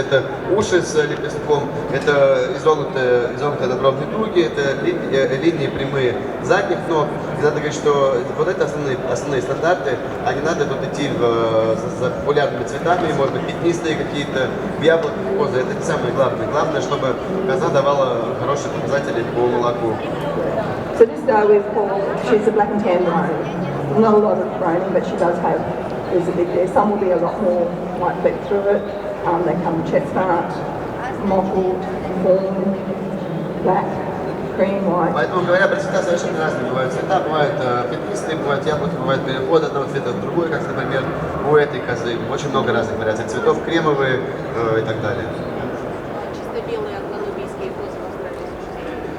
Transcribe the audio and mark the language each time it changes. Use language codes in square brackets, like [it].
[ru] Это уши с лепестком, это изогнутые надбровные дуги, это линии прямые задних ног. И надо говорить, что вот это основные стандарты, а не надо тут идти за популярными цветами, может быть, пятнистые какие-то, в яблоках козы. Это не самое главное. Главное, чтобы коза давала хорошие показатели по молоку. [en] So this doe is called, she's a black and tan doe. Not a lot of browning, but she does have, there's a bit there. Some will be a lot more white fleck through it. They come chestnut, mottled, fawn, black, cream, white. [ru] Поэтому, говоря про цвета, совершенно разные бывают цвета. Бывают пятнистые, бывают яблоки, бывают переход одного цвета в другой, как, например, у этой козы. Очень много разных вариаций цветов, кремовые и так далее. Чисто белые англо-нубийские козы в Австралии существуют?